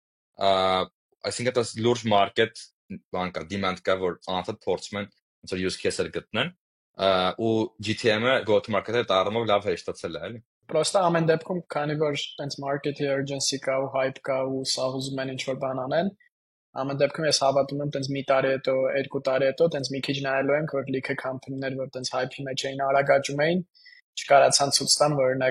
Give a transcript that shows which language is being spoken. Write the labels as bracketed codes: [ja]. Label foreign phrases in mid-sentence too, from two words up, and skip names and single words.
[hy] այսինքն դա լուրջ market բան կա demand կա որ անընդհատ փորձում են ոնց որ [en] use case- [hy] եր գտնեն ու GTM-ը [en] go to market- [hy] ը դառնով լավ հեշտացել է էլի Պրոստը ամեն դեպքում քանի որ տենց [en] market-ի urgency [hy] կա ու hype կա ու սաղ ուզում են ինչ որ բան անեն ամեն դեպքում ես հավատում եմ տենց մի տարի հետո, 2 տարի հետո տենց մի քիչ նայելու ենք, որ լիքը կամպանիներ, որ տենց hype-ի մեջ էին արագ աճում էին, չկարացան ցույց տան, որ օրինակ